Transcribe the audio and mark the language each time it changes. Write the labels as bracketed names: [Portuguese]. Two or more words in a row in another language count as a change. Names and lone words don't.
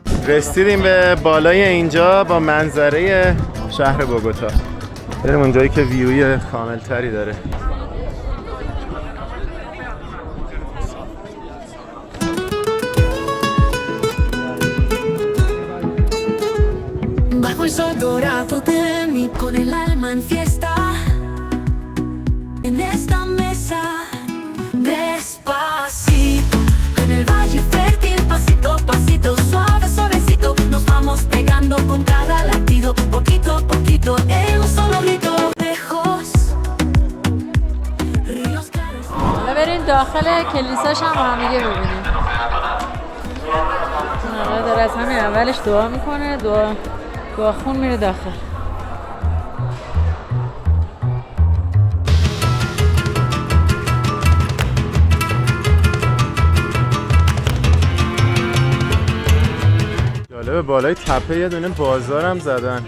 [Persian] رسیدیم به بالای اینجا با منظره شهر بوگوتا. بریم اونجایی که ویوی کامل تری داره. [Spanish] Bajo el sol dorado de mí con el alma en fiesta en esta mesa despacito en el valle fértil pasito pasito suave suavecito nos vamos pegando con cada latido poquito a poquito en un solo grito lejos ríos claros. [Persian] حالا بریم داخل کلیساش هم با هم دیگه ببینیم. آقا داره از همین اولش دعا میکنه، دعا خون میره داخل. جالبه بالای تپه یه دونه بازار هم زدن.